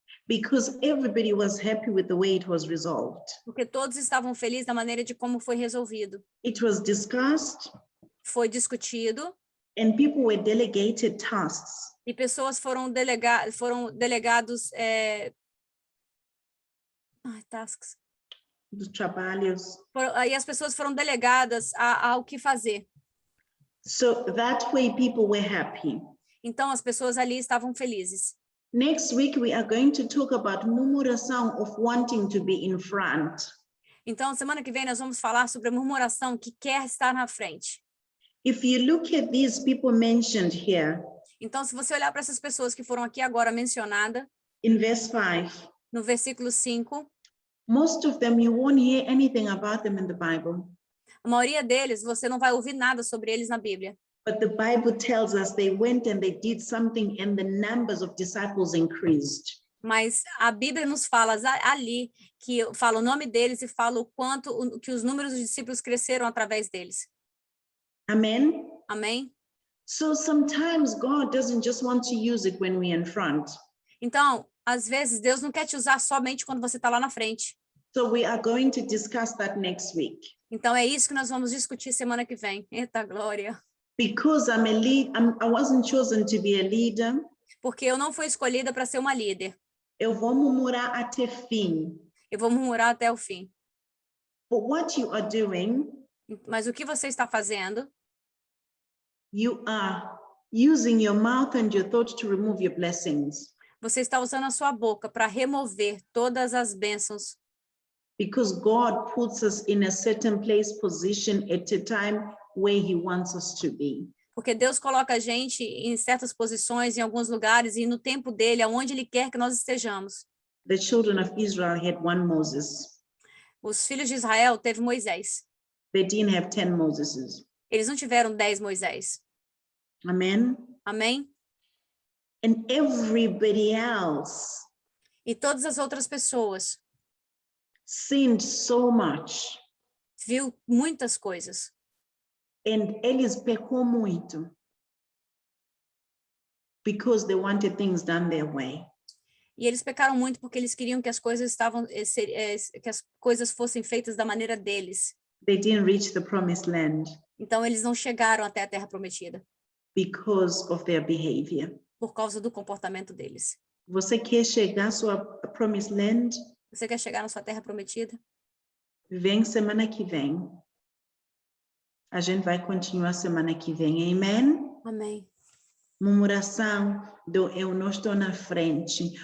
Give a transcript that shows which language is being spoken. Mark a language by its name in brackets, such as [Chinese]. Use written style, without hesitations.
[English] because everybody was happy with the way it was resolved. [Portuguese] porque todos estavam felizes da maneira de como foi resolvido. [English] It was discussed [Portuguese] Foi discutido [English] and people were delegated tasks. [Portuguese] e pessoas foram delegados [English] tasks. [Portuguese] Dos trabalhos. E as pessoas foram delegadas ao que fazer. [English] So that way people were happy. [Portuguese] Então as pessoas ali estavam felizes. [English] Next week, we are going to talk about murmuração of wanting to be in front. [Portuguese] Então, semana que vem, nós vamos falar sobre a murmuração que quer estar na frente. [English] If you look at these people mentioned here, [Portuguese] Então, se você olhar para essas pessoas que foram aqui agora mencionadas, [English] in verse 5, [Portuguese] no versículo 5, [English] most of them, you won't hear anything about them in the Bible. [Portuguese] a maioria deles, você não vai ouvir nada sobre eles na Bíblia. [English] But the Bible tells us they went and they did something and the numbers of disciples increased. [Portuguese] Mas a Bíblia nos fala ali, que fala o nome deles e fala o quanto que os números dos discípulos cresceram através deles. [English] Amen? [Portuguese] Amém? [English] So sometimes God doesn't just want to use it when we're in front. [Portuguese] Então, às vezes, Deus não quer te usar somente quando você está lá na frente. [English] So we are going to discuss that next week. [Portuguese] Então, é isso que nós vamos discutir semana que vem. Eita, glória! [English] Because I wasn't chosen to be a leader. [Portuguese] Porque eu não fui escolhida para ser uma líder. Eu vou murmurar até fim. Eu vou murmurar até o fim. [English] But what you are doing, [Portuguese] Mas o que você está fazendo? [English] you are using your mouth and your thought to remove your blessings. [Portuguese] Você está usando a sua boca para remover todas as bênçãos. [English] Because God puts us in a certain place, position at a time where He wants us to be. [Portuguese] Porque Deus coloca a gente em certas posições, em alguns lugares, e no tempo dele, aonde Ele quer que nós estejamos. [English] The children of Israel had one Moses. [Portuguese] Os filhos de Israel teve Moisés. [English] They didn't have 10 Moseses. [Portuguese] Eles não tiveram 10 Moisés. [English] Amen? [Portuguese] Amém? [English] And everybody else [Portuguese] E todas as outras pessoas [English] sinned so much. [Portuguese] viu muitas coisas. [English] And [Portuguese] eles pecou muito. [English] Because they wanted things done their way. [Portuguese] E eles pecaram muito porque eles queriam que as coisas que as coisas fossem feitas da maneira deles. [English] They didn't reach the promised land [Portuguese] Então eles não chegaram até a terra prometida [English] because of their behavior. [Portuguese] por causa do comportamento deles. Você quer chegar à sua [English] promised land? [Portuguese] Você quer chegar na sua terra prometida? Vem semana que vem. A gente vai continuar semana que vem. Amen? Amém. Murmuração do eu não estou na frente.